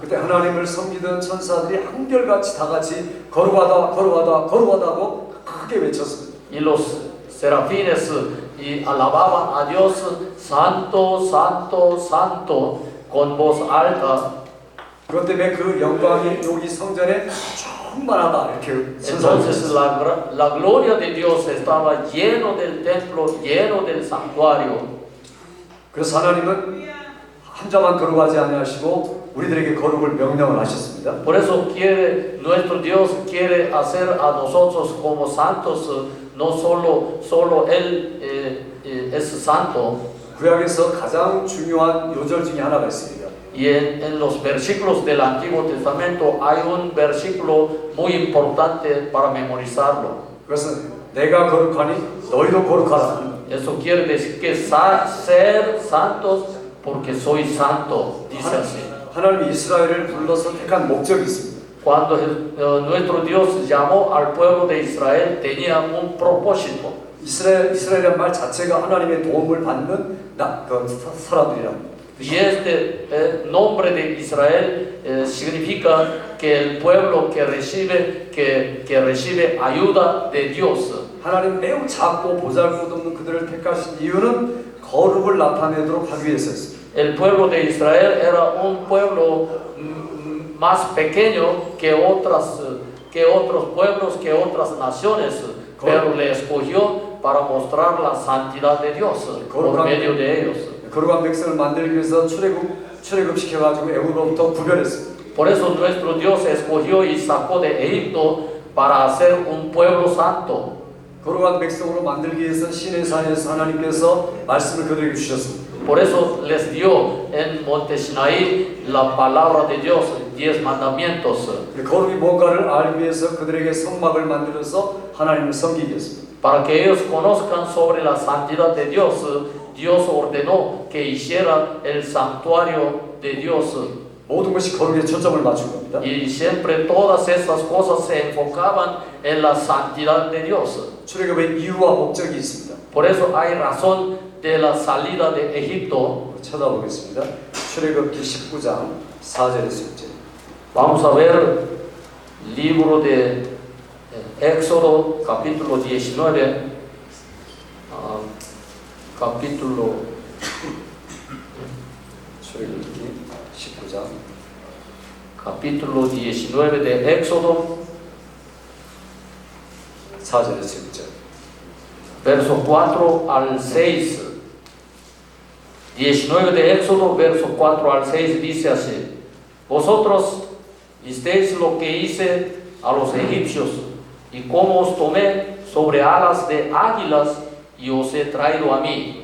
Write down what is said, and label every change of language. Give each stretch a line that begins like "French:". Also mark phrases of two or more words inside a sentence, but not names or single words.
Korean: 그때 하나님을 섬기던 천사들이 한결같이 다 같이 거룩하다고 크게 외쳤습니다.
Spanish: Y los serafines y alababan a Dios, santo, santo, santo, con voz alta.
Korean: 그것 때문에 그 영광이 여기 성전에 충만하다 이렇게
Spanish: Entonces la gloria de Dios estaba lleno del templo, lleno del santuario.
Korean: 그래서 하나님은 한 자만 거룩하지 아니하시고 우리들에게 거룩을 명령을 하셨습니다.
Spanish: Por eso nuestro Dios quiere hacer a nosotros como santos, no solo Él es santo.
Korean: 구약에서 가장 중요한 요절 중에 하나가 있습니다.
Spanish: Y en los versículos del Antiguo Testamento hay un versículo muy importante para memorizarlo.
Korean: 그것은 내가 거룩하니 너희도 거룩하라.
Spanish: Eso quiere decir que ser santos porque soy santo, dice así.
Korean: 하나님이 이스라엘을 불러서 택한 목적이 있습니다.
Spanish: Cuando nuestro Dios llamó al pueblo de Israel tenía un propósito.
Korean: 이스라엘이란 말 자체가 하나님의 도움을 받는 사람들이랍니다.
Spanish: Y este nombre de Israel significa que el pueblo que recibe ayuda de Dios.
Korean: 하나님 매우 작고 보잘것없는 그들을 택하신 이유는 거룩을 나타내도록 하기 위해서였습니다.
Spanish: El pueblo de Israel era un pueblo más pequeño que que otros pueblos, que otras naciones, pero le escogió para mostrar la santidad de Dios por medio de ellos.
Korean: 거룩한 백성을 만들기 위해서 출애굽시켜가지고 애굽으로부터 구별했습니다.
Spanish: Por eso nuestro Dios escogió y sacó de Egipto para hacer un pueblo santo.
Korean: 거룩한 백성으로 만들기 위해서 시내 산에서 하나님께서 말씀을 그들에게 주셨습니다.
Spanish: Por eso les dio en Monte Sinaí la palabra de Dios, 10 mandamientos,
Korean: 거룩이 뭔가를 알기 위해서 그들에게 성막을 만들어서 하나님을 섬기게 했습니다.
Spanish: para que ellos conozcan sobre la santidad de Dios. Dios ordenó que hiciera el santuario de Dios.
Korean: 모든 것이 거룩에 초점을 맞춘 겁니다.
Spanish: Y siempre todas estas cosas se enfocaban en la santidad de Dios.
Korean: 출애굽의 이유와 목적이 있습니다.
Spanish: Por eso hay razón de la salida de Egipto.
Korean: 쳐다보겠습니다. 출애굽기 19장 4절에서 6절.
Spanish: Vamos a ver libro de Éxodo, capítulo 19, capítulo
Korean: 출애굽기 19장
Spanish: capítulo 19 de Éxodo,
Korean: 4절에서 6절.
Spanish: verso 4 al 6. 19 de Éxodo, verso 4 al 6 dice así: Vosotros visteis lo que hice a los egipcios, y cómo os tomé sobre alas de águilas y os he traído a mí.